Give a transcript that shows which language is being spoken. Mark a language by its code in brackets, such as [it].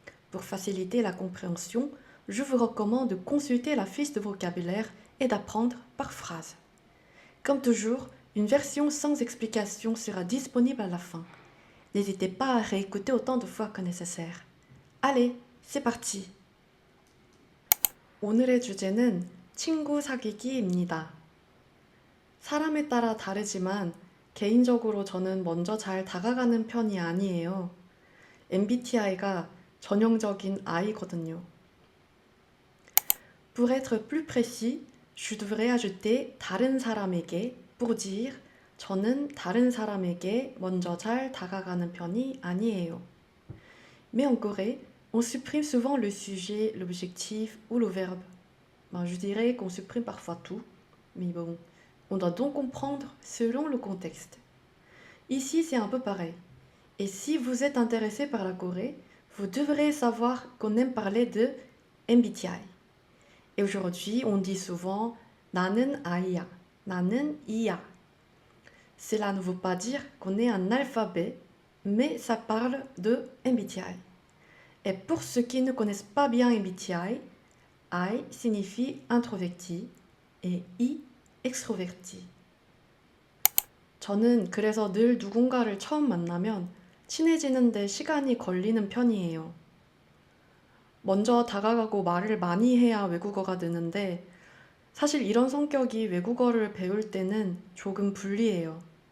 [fr] Pour faciliter la compréhension, je vous recommande de consulter la fiche de vocabulaire et d'apprendre par phrase. Comme toujours, une version sans explication sera disponible à la fin. N'hésitez pas à réécouter autant de fois que nécessaire. Allez, c'est parti! [ko] 오늘의 주제는 친구 사귀기입니다. 사람에 따라 다르지만 개인적으로 저는 먼저 잘 다가가는 편이 아니에요. MBTI가 전형적인 I거든요. [fr] Pour être plus précis, je devrais ajouter [ko] 다른 사람에게 [fr] pour dire [ko] 저는 다른 사람에게 먼저 잘 다가가는 편이 아니에요. [fr] Mais en Corée, on supprime souvent le sujet, l'objectif ou le verbe. Je dirais qu'on supprime parfois tout, mais bon, on doit donc comprendre selon le contexte. Ici, c'est un peu pareil. Et si vous êtes intéressé par la Corée, vous devrez savoir qu'on aime parler de MBTI. Et aujourd'hui, on dit souvent [ko] 나는 I야, 나는 I야. [fr] Cela ne veut pas dire qu'on est un alphabet, mais ça parle de MBTI. Et pour ceux qui ne connaissent pas bien MBTI, I signifie introverti et I extroverti. [ko] 저는 그래서 늘 누군가를 처음 만나면 친해지는데 시간이 걸리는 편이에요. 먼저 다가가고 말을 많이 해야 외국어가 느는데 사실 이런 성격이 외국어를 배울 때는 조금 불리해요.